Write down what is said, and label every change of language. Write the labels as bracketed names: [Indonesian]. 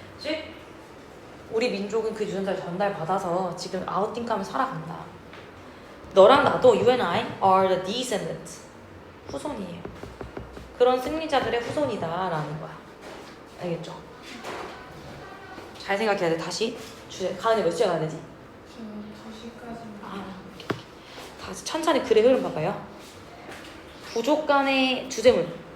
[Korean] 즉 우리 민족은 그 유전자를 전달받아서 지금 아웃띵크하며 살아간다. 너랑 나도, [English] you and I are the descendants. [Korean] 후손이에요. 그런 승리자들의 후손이다라는 거야. 알겠죠? 잘 생각해야 돼. 다시 주제. 가은이 몇 시에 가야 되지? 저 2시까지. 아, 천천히 글의 흐름 봐봐요. 부족 간의 주제문.